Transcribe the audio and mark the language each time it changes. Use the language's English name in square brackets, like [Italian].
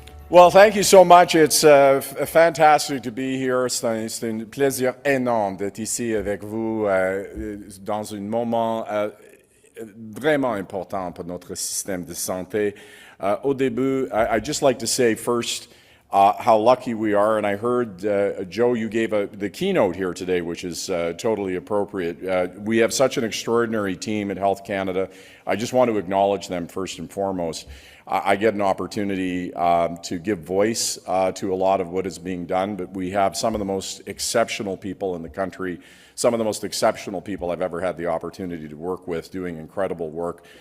[English] Well, thank you so much. It's fantastic to be here. [French] C'est un plaisir énorme d'être ici avec vous dans un moment vraiment important pour notre système de santé. Au début, [English] I'd just like to say first how lucky we are. And I heard, Joe, you gave the keynote here today, which is totally appropriate. We have such an extraordinary team at Health Canada. I just want to acknowledge them first and foremost. I get an opportunity to give voice to a lot of what is being done, but we have some of the most exceptional people in the country, some of the most exceptional people I've ever had the opportunity to work with doing incredible work.